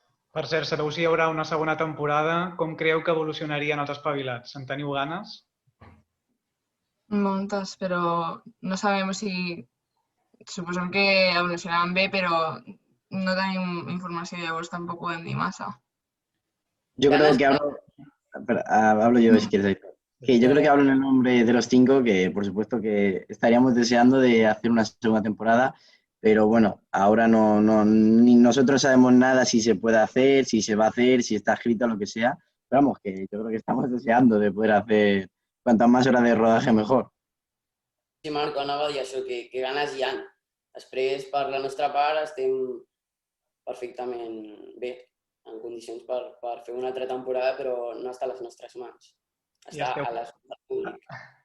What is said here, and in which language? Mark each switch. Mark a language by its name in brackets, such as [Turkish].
[Catalan] Per cert, sabeu si hi haurà una segona temporada? Com creieu que evolucionarien els Espavilats? En teniu ganes? Moltes, però no sabem, o sigui, suposem que evolucionaran bé, però no tenim informació, llavors tampoc podem dir massa. [Spanish] Yo creo que hablo yo si quieres. Que yo creo que hablo en el nombre de los 5, que por supuesto que estaríamos deseando de hacer una segunda temporada, pero bueno, ahora ni nosotros sabemos nada si se puede hacer, si se va a hacer, si está escrito, lo que sea. Pero vamos, que yo creo que estamos deseando de poder hacer cuantas más horas de rodaje mejor. [Catalan] Sí, Marco, anava a dir això, que ganes hi ha. Després, per la nostra part, estem perfectament bé, en condicions per fer una altra temporada, però no està a les nostres mans. Està a les mans del públic.